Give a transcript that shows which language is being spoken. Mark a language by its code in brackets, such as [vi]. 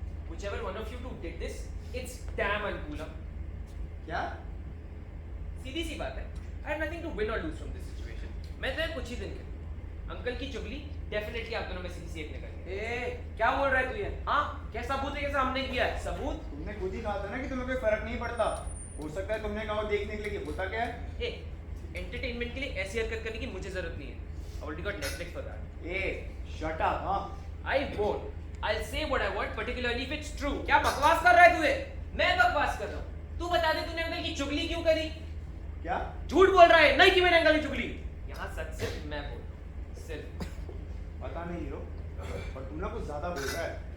[en] Whichever one of you two did this, it's damn uncool. [hi] क्या? सीधी सी बात है. [en] I have nothing to win or lose from this situation. [hi] मैं तो कुछ ही दिन के अंकल की चुगली डेफिनेटली आप दोनों में से किसी एक ने करी है. क्या बोल रहा है तू ये? हाँ, क्या सबूत है कैसे हमने किया है? सबूत? तुमने खुद ही कहा था ना कि तुम्हें कोई फर्क नहीं पड़ता. हो सकता है तुमने कहा देखने के लिए कि होता क्या है. एंटरटेनमेंट के लिए ऐसी हरकत करने की मुझे जरूरत नहीं है. [en] I already got Netflix for that. Shut up. हाँ, I won't. I'll say what I want, particularly if it's true. [hi] क्या बकवास कर रहा है तू? मैं बकवास कर रहा हूँ. तू बता दे तूने अंकल की चुगली क्यों करी? क्या? झूठ बोल रहा है, नहीं की मैंने अंकल की चुगली। यहाँ सच सिर्फ मैं बोल रहा हूँ, सिर्फ। पता नहीं हीरो, पर तू ना कुछ ज्यादा बोल रहा है।